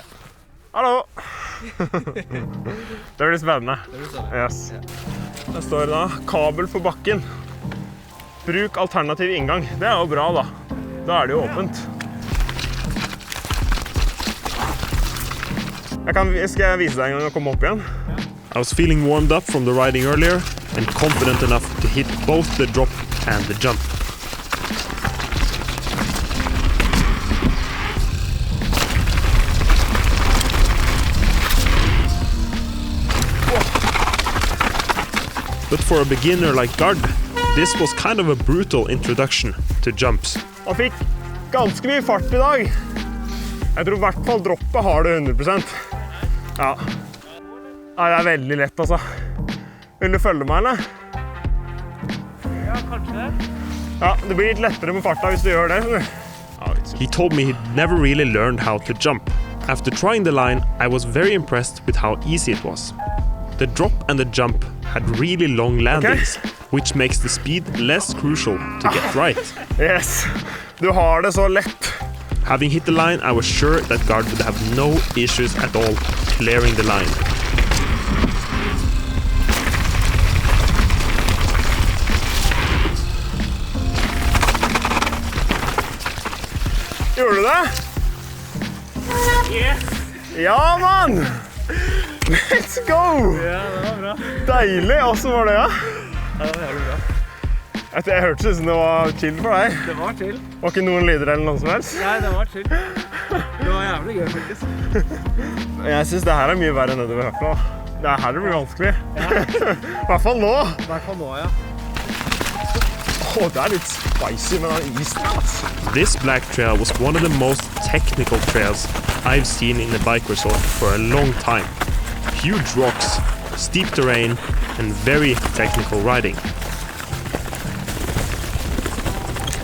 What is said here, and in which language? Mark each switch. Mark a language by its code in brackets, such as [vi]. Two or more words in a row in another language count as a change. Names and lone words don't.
[no] Hallo! Det blir spennende. Yes. Der står da kabel for bakken. Bruk alternativ inngang. Det jo bra da. Da det jo åpent. Skal jeg vise deg en gang å komme opp igjen? [en] I was feeling warmed up from the riding earlier and confident enough to hit both the drop and the jump. But for a beginner like Gard, this was kind of a brutal introduction to jumps. [no] Han fikk ganske mye fart I dag. Jeg tror I hvert fall droppet har det 100%. Ja. Nei, det veldig lett, altså. Vil du følge meg, eller? Ja, kanskje det. Ja, det blir litt lettere med farta hvis du gjør det. [en] He told me he'd never really learned how to jump. After trying the line, I was very impressed with how easy it was. The drop and the jump had really long landings, which makes the speed less crucial to get right. Yes, [no] du har det så lett. [en] Having hit the line, I was sure that Gard would have no issues at all clearing the line. [no] Gjorde du det? Yes! Ja, mann! [en] Let's go! [no] Ja, det var bra. Deilig! Hvordan var det, ja? Ja, det var jævlig bra. Jeg hørtes ut som det var chill for deg. Det var chill. Var ikke noen lyder eller noe som helst? Nei, det var chill. Det var jævlig gøy, faktisk. Jeg synes det her mye verre enn det vi har hørt nå. Det her det blir vanskelig. Ja. I hvert fall nå. I hvert fall nå, ja. Det litt spicy med den isen, altså. [en] This black trail was one of the most technical trails I've seen in a bike resort for a long time. Huge rocks, steep terrain, and very technical riding.